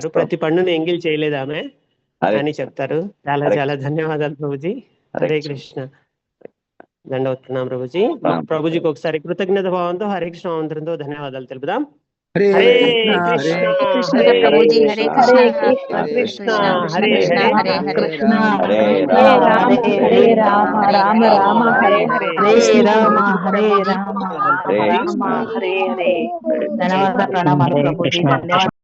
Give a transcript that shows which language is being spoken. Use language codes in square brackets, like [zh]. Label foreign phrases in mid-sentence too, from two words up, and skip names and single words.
[te] ప్రతి పండుని ఎంగిల్ చేయలేదు ఆమె అని చెప్తారు. చాలా చాలా ధన్యవాదాలు ప్రభుజీ. [sa] హరే కృష్ణ. [te] దండవత్తున్నాం ప్రభుజీ. ప్రభుజీకి ఒకసారి కృతజ్ఞత భావంతో హరే కృష్ణ మంత్రంతో ధన్యవాదాలు తెలుపుదాం. [sa] హరే కృష్ణ హరే కృష్ణ హరే హరే కృష్ణ హరే రామ హరే రామ రామ రామ హరే హరే రామ హరే రామ రామ హరే హరే. [te] ధన్యవాదాలు, ప్రణామాలు ప్రభుజీ. ధన్యవాదాలు.